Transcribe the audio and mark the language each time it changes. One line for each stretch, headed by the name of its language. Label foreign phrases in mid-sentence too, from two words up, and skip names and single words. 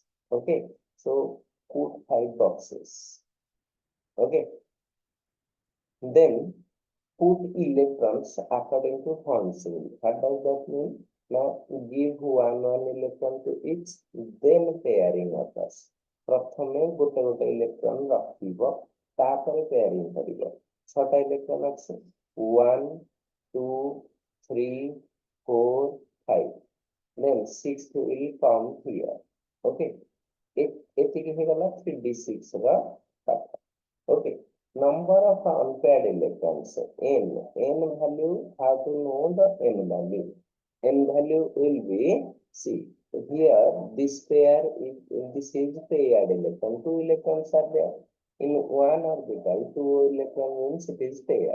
English: Okay. So put 5 boxes. Okay. Then put electrons according to Horn's rule. What does that mean? Now give one electron to each, then pairing others.
Odia: ପ୍ରଥମେ ଗୋଟେ ଗୋଟେ ଇଲେକ୍ଟ୍ରନ ରଖିବ, ତାପରେ pairing କରିବ। 6ଟା ଇଲେକ୍ଟ୍ରନ ଅଛି, 1 2 3 4 5,
English: then 6 will come here.
Odia: Okay, ଏତିକି ହେଇଗଲା 3d6 ର ପାଠ।
English: Okay, number of unpaired electrons, n value. How to know the n value? N value will be, see here, this pair is, this is paired electron. 2 electrons are there in one orbital. 2 electron means it is paired.